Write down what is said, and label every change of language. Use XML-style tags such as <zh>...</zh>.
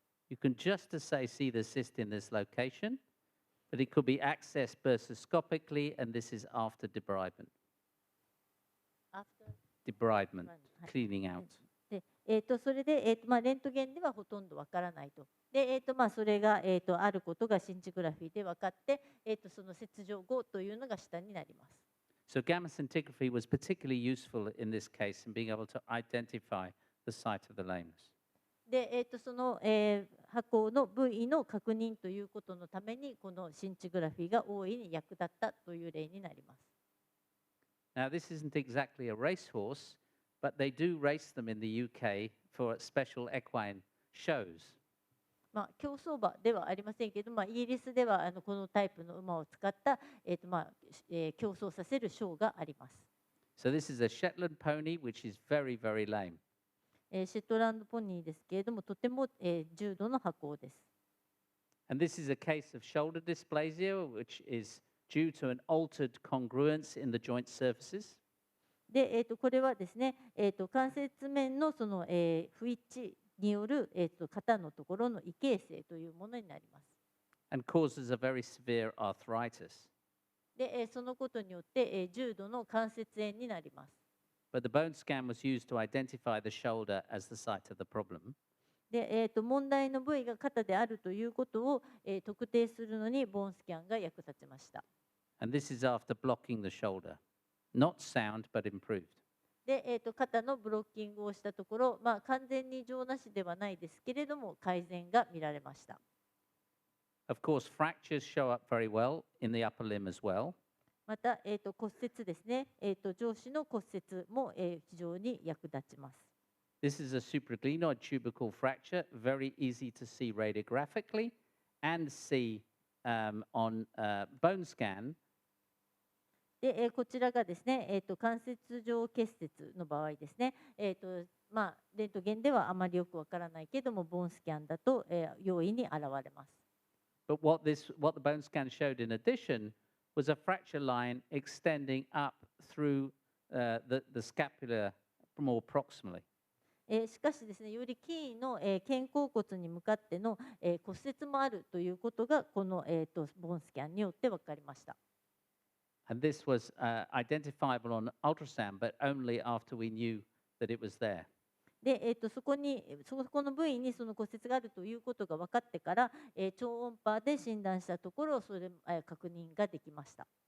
<en>You can just as say see the cyst in this location, but it could be accessed bursoscopically, and this is after debridement. Debridement, cleaning out.</en> <ja>で、それで、レントゲンではほとんどわからないと。で、それが、あることがシンチグラフィーで分かって、その切除後というのが下になります。</ja> <en>So gamma scintigraphy was particularly useful in this case in being able to identify the site of the lameness.</en> <ja>で、その、箱の部位の確認ということのために、このシンチグラフィーが大いに役立ったという例になります。</ja> <en>Now, this isn't exactly a racehorse, but they do race them in the UK for special equine shows.</en> <ja>競走馬ではありませんけど、イギリスではこのタイプの馬を使った、競走させるショーがあります。</ja> <en>So this is a Shetland pony, which is very, very lame.</en> <ja>シェットランドポニーですけれども、とても、重度の箱です。</ja> <en>And this is a case of shoulder dysplasia, which is due to an altered congruence in the joint surfaces.</en> <ja>で、これはですね、関節面のその、不一致による、肩のところの異形成というものになります。</ja> <en>And causes a very severe arthritis.</en> <ja>で、そのことによって、重度の関節炎になります。</ja> <en>But the bone scan was used to identify the shoulder as the site of the problem.</en> <ja>で、問題の部位が肩であるということを、特定するのにボーンスキャンが役立ちました。</ja> <en>And this is after blocking the shoulder. Not sound, but improved.</en> <ja>で、肩のブロッキングをしたところ、完全に異常なしではないですけれども、改善が見られました。</ja> <en>Of course, fractures show up very well in the upper limb as well.</en> <ja>また、骨折ですね、上肢の骨折も、非常に役立ちます。</ja> <en>This is a supraglenoid tubercle fracture, very easy to see radiographically and see on bone scan.</en> <ja>で、こちらがですね、関節状結節の場合ですね、レントゲンではあまりよくわからないけども、ボーンスキャンだと、容易に現れます。</ja> <en>But what the bone scan showed in addition was a fracture line extending up through the scapula more proximally.</en> <ja>しかしですね、よりキーの、肩甲骨に向かっての、骨折もあるということが、この、ボーンスキャンによって分かりました。</ja> <en>And this was identifiable on ultrasound, but only after we knew that it was there.</en> <ja>で、そこの部位にその骨折があるということが分かってから、超音波で診断したところ、それ、確認ができました。</ja>